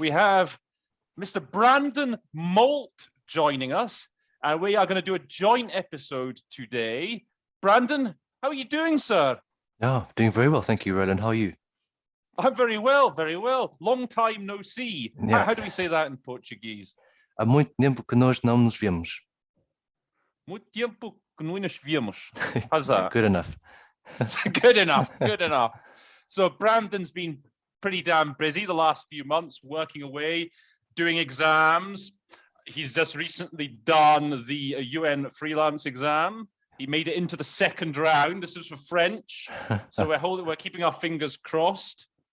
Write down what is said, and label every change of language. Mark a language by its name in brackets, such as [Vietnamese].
[English] We have Mr. Brandon Molt joining us, and we are going to do a joint episode today. Brandon, how are you doing, sir? Oh, doing very well. Thank you, Roland. How are you? I'm very well, very well. Long time no see. Yeah. How do we say that in Portuguese? [Portuguese] Há muito tempo que nós não nos vemos. Muito tempo que não nos vemos. [English] How's that? Good enough. Good enough, good enough. So Brandon's been pretty damn busy the last few months, working away, doing exams. He's just recently done the UN freelance exam. He made it into the second round. This is for French. So we're keeping our fingers crossed.